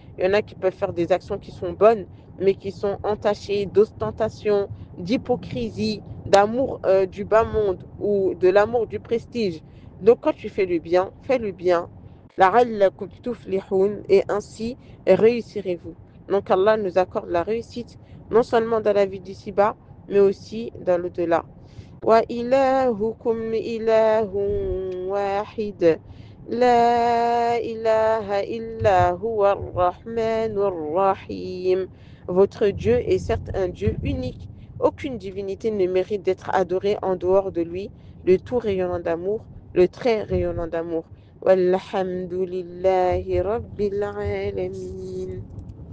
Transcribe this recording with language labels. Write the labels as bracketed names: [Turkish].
[French] Il y en a qui peuvent faire des actions qui sont bonnes, mais qui sont entachées d'ostentation, d'hypocrisie, d'amour du bas monde ou de l'amour du prestige. Donc quand tu fais le bien, fais le bien. [Arabic] لعلكم تفلحون [French] et ainsi réussirez-vous. Donc Allah nous accorde la réussite non seulement dans la vie d'ici-bas, mais aussi dans l'au-delà. [Arabic] وإلهكم إله واحد لا إله إلا هو الرحمن الرحيم. [French] Votre Dieu est certes un Dieu unique. Aucune divinité ne mérite d'être adorée en dehors de lui, le tout rayonnant d'amour, le très rayonnant d'amour. [Arabic] Walhamdulillahi Rabbil Alamin.